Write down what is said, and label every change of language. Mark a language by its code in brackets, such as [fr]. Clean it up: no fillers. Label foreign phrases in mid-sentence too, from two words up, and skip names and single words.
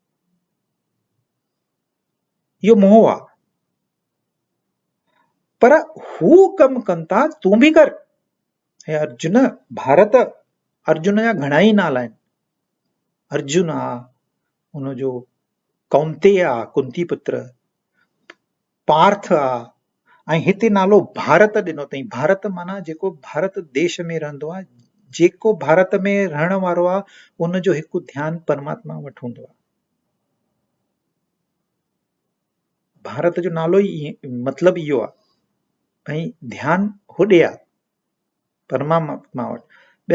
[sd] इहो मोह आहे। पर हू कमु कनि था, तूं बि कर। हे अर्जुन, भारत, अर्जुन जा घणा ई नाला आहिनि। अर्जुन आहे, हुनजो कौंतेय आहे, कुंती पुत्र, पार्थ आहे, ऐं हिते नालो भारत ॾिनो अथई। भारत माना जेको भारत देश में रहंदो आहे, जेको भारत में रहण वारो आहे, उनजो हिकु ध्यानु परमात्मा वटि हूंदो आहे। भारत जो नालो ई मतिलबु इहो आहे, भई ध्यानु होॾे आहे, परमात्मा वटि।